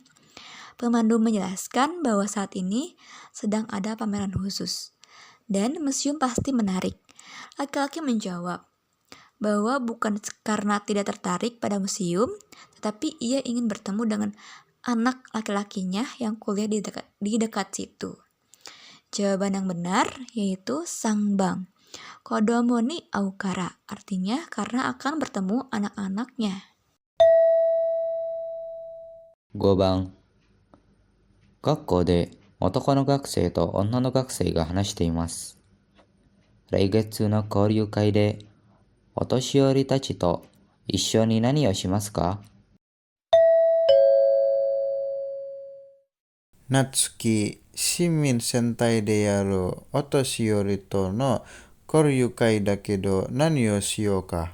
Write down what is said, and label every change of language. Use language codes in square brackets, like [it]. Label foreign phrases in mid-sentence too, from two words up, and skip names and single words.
[id] Pemandu menjelaskan bahwa saat ini sedang ada pameran khusus, dan museum pasti menarik. Laki-laki menjawab bahwa bukan karena tidak tertarik pada museum, tetapi ia ingin bertemu dengan anak laki-lakinya yang kuliah di dekat situ. Jawaban yang benar yaitu sangbang. [ja] 子供に会うから, [id] artinya karena akan bertemu anak-anaknya. [ja] 5 番、学校で男の学生と女の学生が話しています。来月の交流会でお年寄りたちと一緒に何をしますか? 夏市民戦隊でやるお年寄りとの交流会だけど何をしようか。